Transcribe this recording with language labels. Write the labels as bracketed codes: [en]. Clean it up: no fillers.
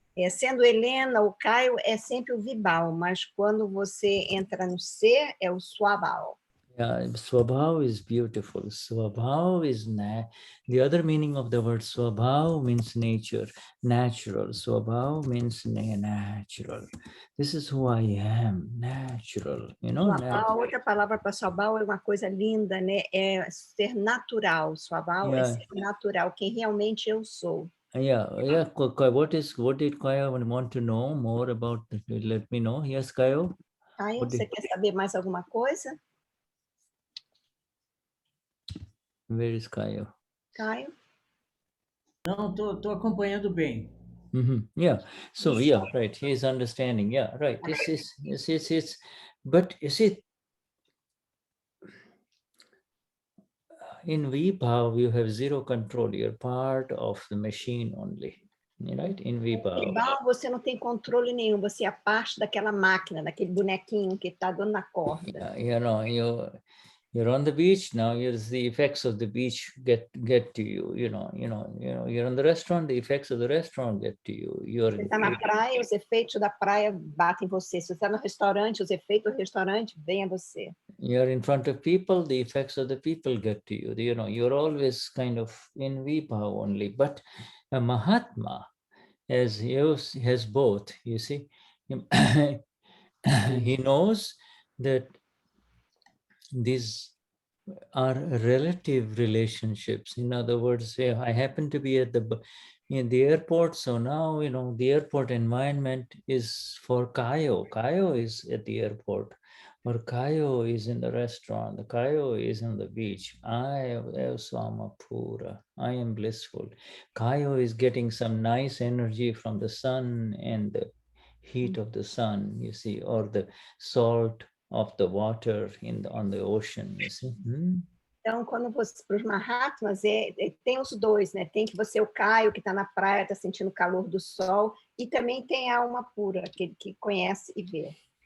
[pt] Sendo Helena ou Caio, é sempre o Vibhav, mas quando você entra no ser, é o Swabhav. [en] Yeah, Swabhav is beautiful. Swabhav is the other meaning of the word Swabhav means nature, natural. Swabhav means natural. This is who I am, natural. You know. [pt] Swabhav, outra palavra para Swabhav é uma coisa linda, né? É ser natural. Swabhav é ser natural, quem realmente eu sou. [en] Yeah. What did Kayo want to know more about? Let me know. Yes, Kayo. [pt] Kayo, você quer saber mais alguma coisa? [en] Where is Kayo? Kayo? [pt] Não, tô acompanhando bem. [en] Yeah. So yeah, right. He's understanding. Yeah, right. This is. But you see, in Vibhav, you have zero control. You're part of the machine only. Right? In Vibhav. [pt] Você não tem controle nenhum. Você é parte daquela máquina, daquele bonequinho que está dando na corda. [en] You know, You're on the beach now. The effects of the beach get to you. You're on the restaurant. The effects of the restaurant get to you. [pt] Você está na praia, os efeitos da praia batem em você. Se você está no restaurante, os efeitos do restaurante vêm a você. [en] You're in front of people. The effects of the people get to you. You're always kind of in Vibhav only. But a Mahatma has both. You see, he knows that these are relative relationships. In other words, I happen to be in the airport, so now the airport environment is for Kayo. Kayo is at the airport, or Kayo is in the restaurant. The Kayo is on the beach. I am Samapura. I am blissful. Kayo is getting some nice energy from the sun and the heat of the sun, you see, or the salt of the water on the ocean, you see. [pt] Então, quando você, para os Mahatmas, tem os dois, né? Tem que você, o Caio, que está na praia, está sentindo o calor do sol, e também tem a alma pura, aquele que conhece e vê.